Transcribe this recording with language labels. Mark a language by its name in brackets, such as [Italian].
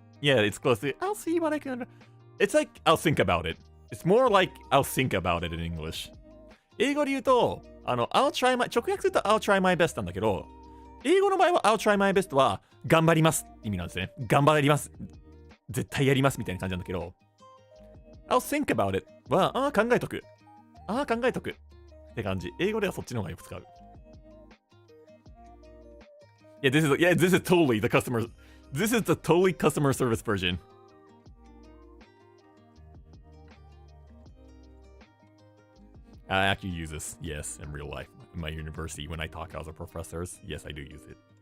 [English] Yeah, it's close to, I'll see what I can do. It's like, I'll think about it. It's more like, I'll think about it in English. [Japanese] 英語で言うと、 [English] I'll try my, [Japanese] 直訳すると [English] I'll try my best [Japanese] なんだけど、英語の場合は I'll try my best は、頑張ります意味なんですね。頑張ります。絶対やりますみたいな感じなんだけど、 [English] I'll think about it [Japanese] は、考えとく。考えとく。って感じ。英語ではそっちの方がよく使う。 [English] Yeah, this is totally the customer. This is the totally customer service version. I actually use this, yes, in real life. In my university, when I talk to other professors, yes, I do use it.